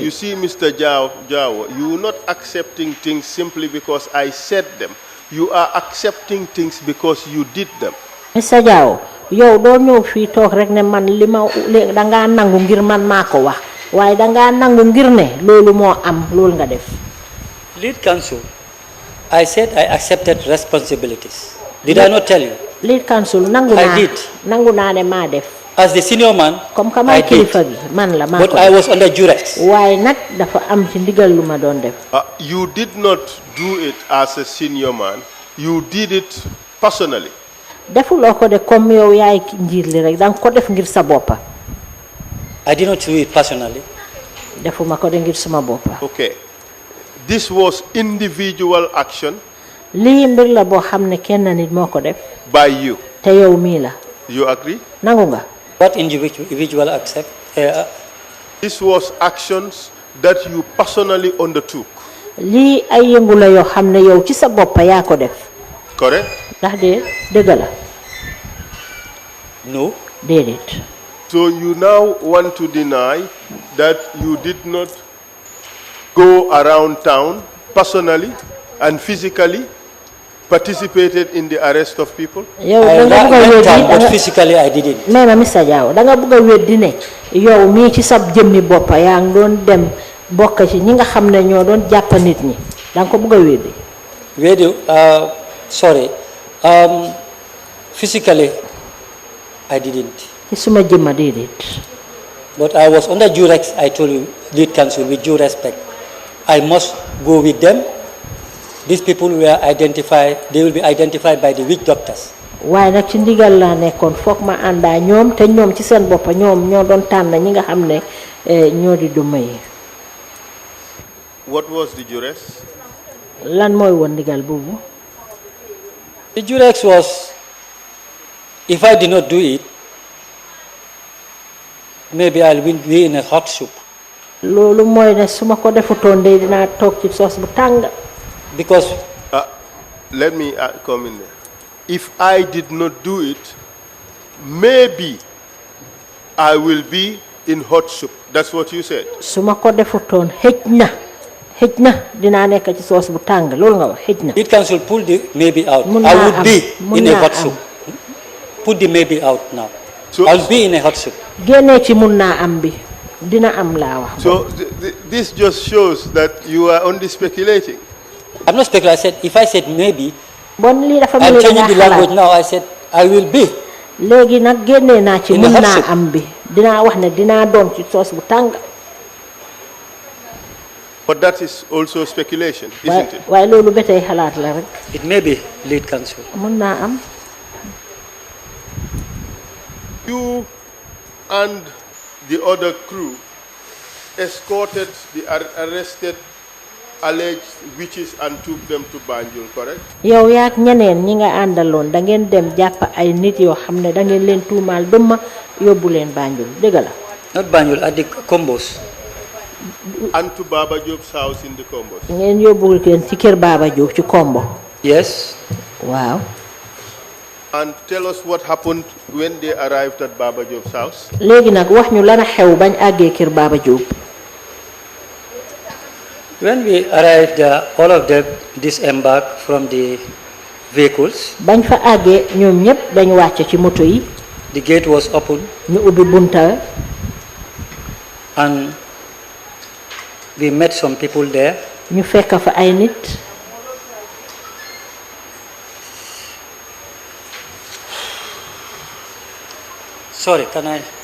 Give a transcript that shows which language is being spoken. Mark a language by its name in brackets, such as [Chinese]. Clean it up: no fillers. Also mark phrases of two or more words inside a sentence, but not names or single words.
[English] You see, Mr. Jawo, you are not accepting things simply because I said them. You are accepting things because you did them. Mr. [Wolof] Jawo yow doo ñëw fii toog rek ne man li ma dangaa nangu ngir man maa ko wax waaye dangaa nangu ngir ne loolu moo am loolu nga def. [English] Lead council, I said I accepted responsibilities. Did I not tell you? lead council [Wolof] nangu naa ne maa def. [English] As the senior man, [French] comme que [Wolof] maay kilifa gi man la maa ko [English] but I was under duress. [Wolof] waaye nag dafa am ci ndigal lu ma doon def. [English] You did not do it as a senior man. You did it personally. [Wolof] defuloo ko de comme yow yaay njiit li rek danga ko def ngir sa boppa. [English] I did not do it personally. [Wolof] defuma ko de ngir sama boppa. [English] Okay. This was individual action. [Wolof] lii mbir la boo xam ne kenn nit moo ko def. [English] By you. [Wolof] te yow mii la. [English] You agree? [Wolof] nangu nga. [English] What individual accept? This was actions that you personally undertook. [Wolof] lii ay yëngu la yoo xam ne yow ci sa boppa yaa ko def. [English] Correct? [Wolof] ndax de dëgg la. [English] No. [Wolof] déedéet. [English] So you now want to deny that you did not go around town personally and physically participated in the arrest of people? [Wolof] yow da nga bëgg a weddi [English] but physically I didn't. [Wolof] mais ma Mr. Jawo da nga bëgg a weddi ne yow mii ci sa jëmmi boppa yaa ngi doon dem bokk ci ñi nga xam ne ñoo doon jàpp nit ñi da nga ko bëgg a weddi. [English] Weddi sorry. Physically I didn't. [Wolof] ci suma jëmma déedéet. [English] But I was under duress, I told you, lead council, with due respect. I must go with them. These people were identified, they will be identified by the witch doctors. [Wolof] waaye nag ci ndigal laa nekkoon foog ma àndaa ñoom te ñoom ci seen boppa ñoom ñoo doon tànn ñi nga xam ne ñoo di duma yi. [English] What was the duress? [Wolof] lan mooy woon ndigal boobu. [English] The duress was, if I did not do it, maybe I will be in a hot soup. [Wolof] loolu mooy ne su ma ko defutoon de dinaa toog ci soos bu tàng. [English] Because let me come in there. If I did not do it, maybe I will be in hot soup. That's what you said. [Wolof] su ma ko defutoon xëj na dinaa nekk ci soos bu tàng loolu nga wax xëj na. [English] lead council pull the maybe out. [Wolof] Mun [English] I [Wolof] naa [English] would [Wolof] am, [English] be [Wolof] mun [English] in a [Wolof] naa [English] hot [Wolof] am. [English] soup. Put the maybe out now. So- I'll be in a hot soup. [Wolof] génnee ci mun naa am bi dina am laa wax. [English] So this just shows that you are only speculating. I'm not speculating. I said, if I said maybe, [Wolof] bon lii dafa mel [English] I'm [Wolof] ni [English] changing [Wolof] dangaa [English] the language [Wolof] xalaat [English] now. I said, I will be. [Wolof] léegi nag génnee naa ci [English] In a [Wolof] mun [English] hot [Wolof] naa [English] soup. [Wolof] am bi dinaa wax ne dinaa doon ci soos bu tàng. [English] But that is also speculation, isn't it? [Wolof] waaye loolu ba tey xalaat la rek. [English] It may be lead council. [Wolof] mun naa am. [English] You and the other crew escorted the arrested alleged witches and took them to Banjul, correct? [Wolof] yow yaak ñeneen ñi nga àndaloon da ngeen dem jàpp ay nit yoo xam ne da ngeen leen tuumaal dëmma yóbbu leen Banjul dëgg la. [English] Not Banjul, at the combos. And to Baba Job's house in the Combos. [Wolof] ngeen yóbbu leen ci kër Baba Diop ci Kombo. [English] Yes. [Wolof] waaw. [English] And tell us what happened when they arrived at Baba Job's house. [Wolof] léegi nag wax ñu lan a xew bañ àggee kër Baba Diop. [English] When we arrived there, all of them disembarked from the vehicles. [Wolof] bañ fa àggee ñoom ñëpp dañu wàcc ci moto yi. [English] The gate was open [Wolof] ñu ubbi bunta [English] and we met some people there. [Wolof] ñu fekk fa ay nit. [English] Sorry, can I?